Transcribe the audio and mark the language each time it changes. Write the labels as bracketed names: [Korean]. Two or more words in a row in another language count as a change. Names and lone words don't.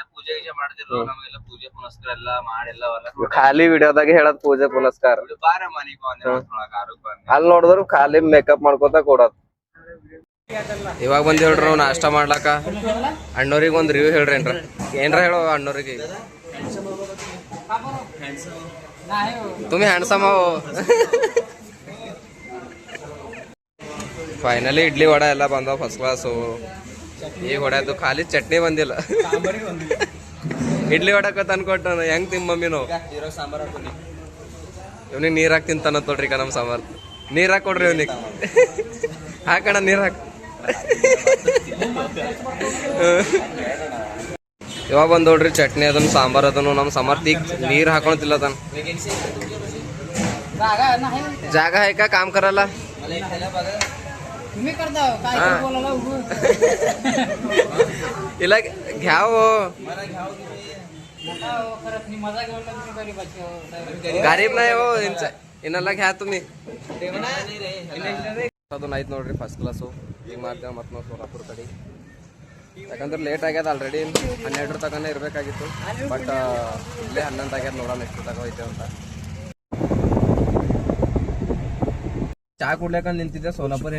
[Kannada] ಖಾಲಿ ವಿಡಿಯೋದಾಗ ಹೇಳದ್ ಪೂಜೆ ಪುನಸ್ಕಾರ, ಅಲ್ಲಿ ನೋಡಿದ್ರು ಖಾಲಿ ಮೇಕಪ್ ಮಾಡ್ಕೋತ ಕೊಡೋದು. ಇವಾಗ ಬಂದ್ ಹೇಳ್ರಿ ನಾವು ನಾಷ್ಟ ಮಾಡ್ಲಾಕ. ಅಣ್ಣವ್ರಿಗೆ ಒಂದ್ ರಿವ್ಯೂ ಹೇಳ್ರಿ ಏನ್ರ ಹೇಳೋ ಅಣ್ಣವ್ರಿಗೆ. [Marathi] तुम्ही हँडसम हो. [Kannada] ಫೈನಲಿ ಇಡ್ಲಿ ವಡ ಎಲ್ಲ ಬಂದವ ಫಸ್ಟ್ ಕ್ಲಾಸು. ಈಗ ಹೊಡ್ಯಾದು ಖಾಲಿ ಚಟ್ನಿ ಬಂದಿಲ್ಲ. ಇಡ್ಲಿ ವಡಕ ತಂದ್ಕೊಟ್ಟು ಹೆಂಗ್ ತಿಮ್ ಮಮ್ಮಿನು ಇವ್ನಿಗೆ ನೀರ್ ಹಾಕಿ ತಿಂತಾನ ತೊಡ್ರಿ ನಮ್ಮ ಸಾಂಬಾರ್. ನೀರ್ ಹಾಕಿ ಕೊಡ್ರಿ ಇವ್ನಿಗೆ. ಹಾಕಣ ನೀರ್ ಹಾಕ್. ಇವಾಗ ಬಂದ್ ನೋಡ್ರಿ ಚಟ್ನಿ ಅದನ್ನು ಸಾಂಬಾರ್ ಅದನ್ನು. ನಮ್ಮ ಸಮರ್ಥ ಈಗ ನೀರ್ ಹಾಕೊಳತಿಲ್ಲ ತನ್ ಜಾಗ [Marathi] है का काम करायला. ಇಲ್ಲ घ्याव गरीब नाही हो ಇನ್ನೆಲ್ಲ घ्या तुम्ही. [Kannada] ಅದನ್ನ ಆಯ್ತು ನೋಡ್ರಿ ಫಸ್ಟ್ ಕ್ಲಾಸು. ಈಗ ಮಾಡ್ತೇವೆ ಮತ್ತೆ ನಾವು ಸೋಲಾಪುರ ಕಡೆ. ಯಾಕಂದ್ರೆ ಲೇಟ್ ಆಗ್ಯದ. ಆಲ್ರೆಡಿ 12 ತನಕ ಇರಬೇಕಾಗಿತ್ತು. ಬಟ್ ಇಲ್ಲೇ 11 ಆಗ್ಯದ. ನೋಡೋಣ ಎಷ್ಟು ತಗೋ ಐತೆ ಅಂತ. ಚಾ ಕುಡ್ಲಿಕ್ಕೆ ನಿಂತಿದ್ದೆ ಸೋಲಾಪುರ.